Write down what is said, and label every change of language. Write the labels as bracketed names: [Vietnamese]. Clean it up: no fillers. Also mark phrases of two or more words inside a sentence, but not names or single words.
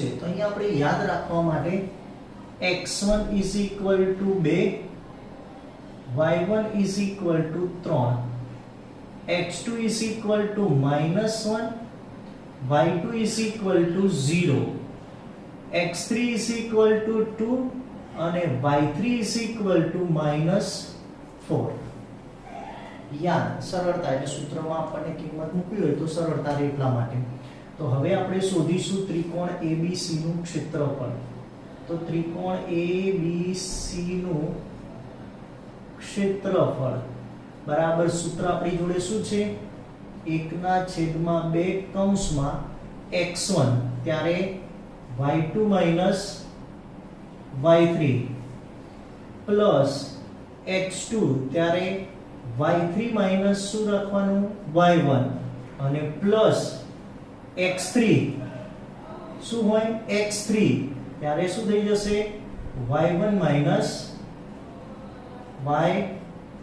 [Gujarati] તો અહીંયા આપણે યાદ રાખવા માટે x1 2, y1 3, [English] x2 is equal to -1, y2 is equal to 0, x3 is equal to 2 અને y3 is equal to -4. [Gujarati] યાદ સરળતા એટલે સૂત્રમાં આપણને કિંમત મૂકવી હોય તો સરળતા રહે એટલા માટે. તો હવે આપણે શોધીશું ત્રિકોણ ABC નું ક્ષેત્રફળ. તો ત્રિકોણ ABC નું ક્ષેત્રફળ બરાબર સૂત્ર આપણી જોડે શું છે? 1/2 કૌંસમાં x1 ત્યારે y2 minus y3 પ્લસ x2 ત્યારે y3 માઇનસ શું રાખવાનું? y1 અને પ્લસ x3 શું હોય? x3 ત્યારે શું થઈ જશે? y1 માઇનસ y2.